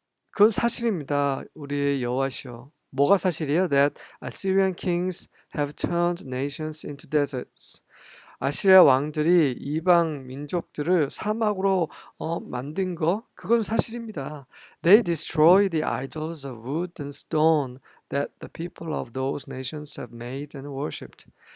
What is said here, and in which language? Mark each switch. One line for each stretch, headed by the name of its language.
Korean: 그건 사실입니다. 우리의 여호와시여. 뭐가 사실이에요?
English: That Assyrian kings have turned nations into deserts.
Korean: 아시리아 왕들이 이방 민족들을 사막으로 만든 거 그건 사실입니다.
English: They destroy the idols of wood and stone that the people of those nations have made and worshipped.